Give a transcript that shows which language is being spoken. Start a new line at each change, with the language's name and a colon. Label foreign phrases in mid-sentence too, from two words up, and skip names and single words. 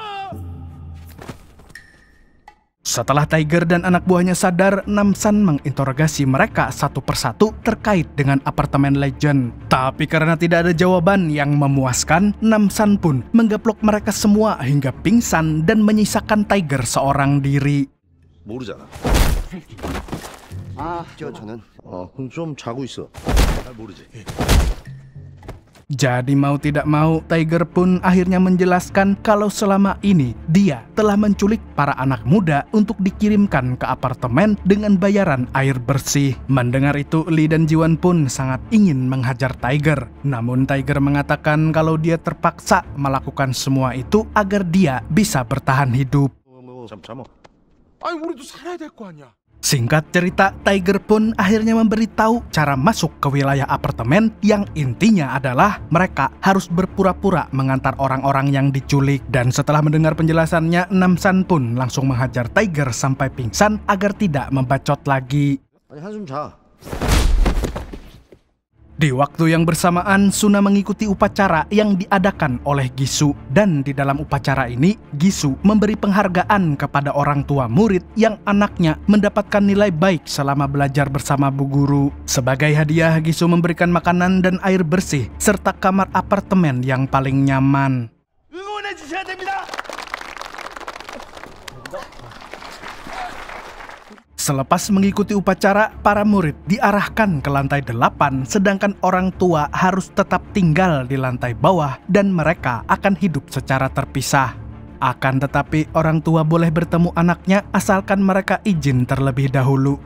Indonesian: Setelah Tiger dan anak buahnya sadar, Namsan menginterogasi mereka satu persatu terkait dengan apartemen Legend. Tapi karena tidak ada jawaban yang memuaskan, Namsan pun menggaplok mereka semua hingga pingsan dan menyisakan Tiger seorang diri.
Korean: 모르잖아. 저는 좀 자고 있어. 잘 모르지.
Indonesian: Jadi mau tidak mau, Tiger pun akhirnya menjelaskan kalau selama ini dia telah menculik para anak muda untuk dikirimkan ke apartemen dengan bayaran air bersih. Mendengar itu, Lee dan Ji-won pun sangat ingin menghajar Tiger. Namun Tiger mengatakan kalau dia terpaksa melakukan semua itu agar dia bisa bertahan hidup.
Korean: 아니 우리도 살아야 될 거 아니야.
Indonesian: Singkat cerita, Tiger pun akhirnya memberitahu cara masuk ke wilayah apartemen yang intinya adalah mereka harus berpura-pura mengantar orang-orang yang diculik. Dan setelah mendengar penjelasannya, Namsan pun langsung menghajar Tiger sampai pingsan agar tidak membacot lagi.
Korean: 아니 한숨 자.
Indonesian: Di waktu yang bersamaan, Suna mengikuti upacara yang diadakan oleh Gisu. Dan di dalam upacara ini, Gisu memberi penghargaan kepada orang tua murid yang anaknya mendapatkan nilai baik selama belajar bersama bu guru. Sebagai hadiah, Gisu memberikan makanan dan air bersih, serta kamar apartemen yang paling nyaman.
Korean: 응원해 주셔야 됩니다.
Indonesian: Selepas mengikuti upacara, para murid diarahkan ke lantai 8, sedangkan orang tua harus tetap tinggal di lantai bawah dan mereka akan hidup secara terpisah. Akan tetapi, orang tua boleh bertemu anaknya asalkan mereka izin terlebih dahulu.